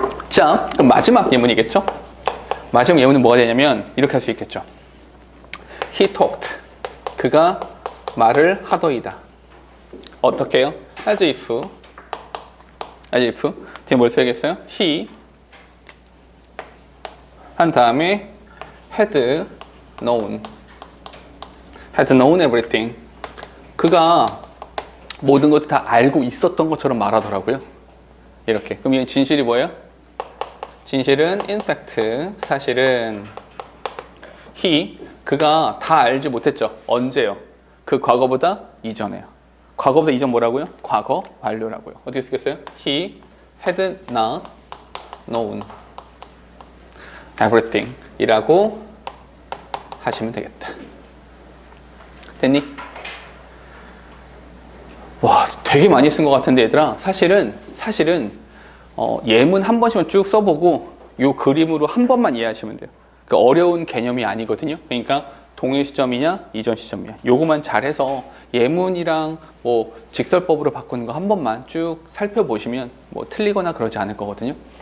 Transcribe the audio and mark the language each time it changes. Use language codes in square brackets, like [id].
[ko] 자, 그럼 마지막 예문이겠죠? 마지막 예문은 뭐가 되냐면 이렇게 할 수 있겠죠. [en] He talked. [ko] 그가 말을 하더이다. 어떻게 해요? as if 뒤에 뭘 써야겠어요? [en] he [ko] 한 다음에 [en] had known everything. [ko] 그가 모든 것을 다 알고 있었던 것처럼 말하더라고요. 이렇게. 그럼 이 진실이 뭐예요? 진실은 in fact, 사실은 he, 그가 다 알지 못했죠. 언제요? 그 과거보다 이전에요. 과거보다 이전 뭐라고요? 과거 완료라고요. 어떻게 쓰겠어요? [en] He had not known everything [ko] 이라고 하시면 되겠다. 됐니? 와, 되게 많이 쓴 것 같은데 얘들아. 사실은 예문 한 번씩만 쭉 써보고 요 그림으로 한 번만 이해하시면 돼요. 그 어려운 개념이 아니거든요. 그러니까 동일 시점이냐 이전 시점이냐 요거만 잘해서 예문이랑 뭐 직설법으로 바꾸는 거 한 번만 쭉 살펴보시면 뭐 틀리거나 그러지 않을 거거든요.